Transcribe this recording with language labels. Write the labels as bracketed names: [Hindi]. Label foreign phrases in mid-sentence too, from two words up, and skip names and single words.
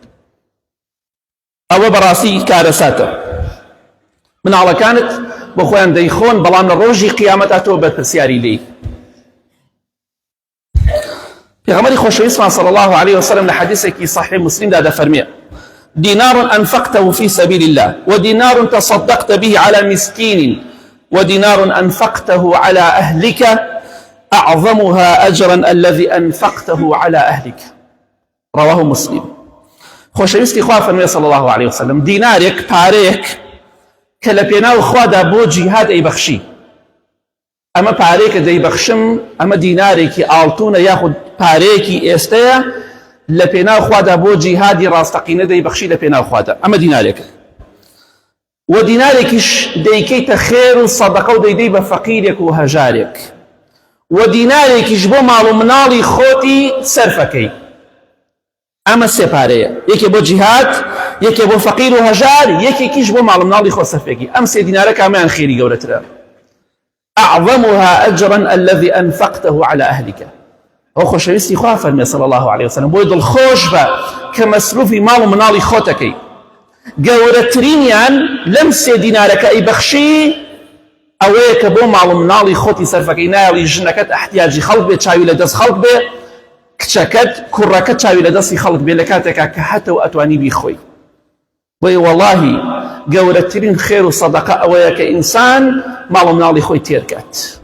[Central Kurdish] ئەوە بەڕاستی کارەساتە مناڵەکانت بۆ خۆیان دەیخۆن بەڵام لە ڕۆژی قیامەتا تۆ بەرپرسیاری لێی پێغەمبەری خۆشەویستمان [Arabic] صلی الله عليه وسلم [Central Kurdish] لە حەدیثێکی صحیح مسلمدا دەفەرمێ [Arabic] دينار أنفقته في سبيل الله ودينار تصدقت به على مسكين ودينار أنفقته على أهلك أعظمها أجرا الذي أنفقته على أهلك رواه مسلم [Central Kurdish] خۆشەویستی خوا فەرمێ [Arabic] صلی الله عليه وسلم [Central Kurdish] دینارێک پارەیەک کە لە پێناو خوادا بۆ جیهاد ئەیبەخشی ئەمە پارەیەکە دەیبەخشم ئەمە دینارێکی ئاڵتونە یاخود پارەیەکی ئێستەیە لە پێناو خوادا بۆ جیهادی ڕاستەقینە دەیبەخشی لە پێناو خوادا ئەمە دینارێکە و دینارێکیش دەیکەیتە خێر و سەدەقە و دەیدەی بە فەقیرێک و هەژارێک و دینارێکیش بۆ ماڵ و مناڵی خۆتی سەرفەکەی ئەمە سێ پارەیە یەکێ بۆ جیهاد یەکێ بۆ فەقیر و هەژار یەکێکیش بۆ ماڵ و مناڵی خۆ سەرفێکی ئەم سێ دینارە کامیان خێری گەورەترە [Arabic] أعظمها أجرا الذي أنفقته على أهلك [Central Kurdish] ئەو خۆشەویستی خوا فەرمێ [Arabic] صلی الله عليه وسلم [Central Kurdish] بۆی دڵخۆش بە کە مەسروفی ماڵ و مناڵی خۆتەکەی گەورەترینیان لەم سێ دینارەکە ئەیبەخشی ئەوەیە کە بۆ ماڵ و مناڵی خۆتی سەرفەکەی نایەڵی ژنەکەت احتیاجی خەڵک بێ چاوی لە دەست خەڵک بێ کچەکەت کوڕەکەت چاوی لە دەستی خەڵک بێ لە کاتێکا کە هەتەو ئەتوانی بیخۆی بۆیە وەڵاهی گەورەترین خێر و سەدەقە ئەوەیە کە ئینسان ماڵ و مناڵی خۆی تێرکات